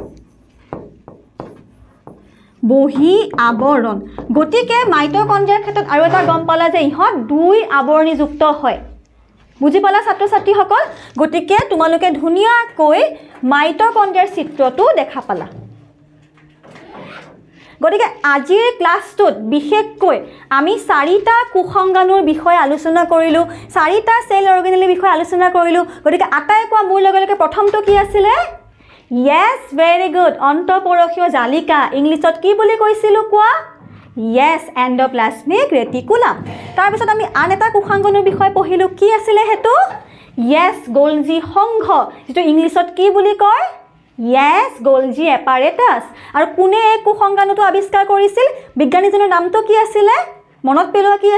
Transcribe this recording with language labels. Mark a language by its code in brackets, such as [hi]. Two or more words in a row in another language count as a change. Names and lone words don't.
[as] বহি আৱৰণ গতিকে মাইটোকন্ড্ৰিয়াৰ ক্ষেত্ৰত আৰু এটা গম পালা যে ইহঁত দুই আৱৰণী যুক্ত হয় বুজি পালা ছাত্ৰ-ছাত্ৰীসকল গতিকে তোমালোকে ধুনীয়াকৈ মাইটোকন্ড্ৰিয়াৰ চিত্ৰটো দেখা পালা গতিকে আজিৰ ক্লাছটোত বিশেষকৈ আমি চাৰিটা কুসংগাণুৰ বিষয়ে আলোচনা কৰিলো চাৰিটা [en] cell organelleৰ [as] বিষয়ে আলোচনা কৰিলো গতিকে আটাই কোৱা মোৰ লগে প্ৰথমটো কি আছিল [en] Yes, very good. [as] অন্তঃপৰশীয় জালিকা ইংলিছত কি বুলি কৈছিলো কোৱা [en] Yes, endoplasmic reticulum [as] তাৰ পিছত আমি আন এটা কুসংগাণুৰ বিষয়ে পঢ়িলো কি আছিল হেতু Yes, Golgi সংঘ যেটো ইংলিছত কি বুলি কয় [en] Yes, Golgi apparatus [as] আৰু কোনে এই কুসংগাণুটো আৱিষ্কাৰ কৰিছিল বিজ্ঞানীজনৰ নামটো কি আছিল মনত পেলোৱা কি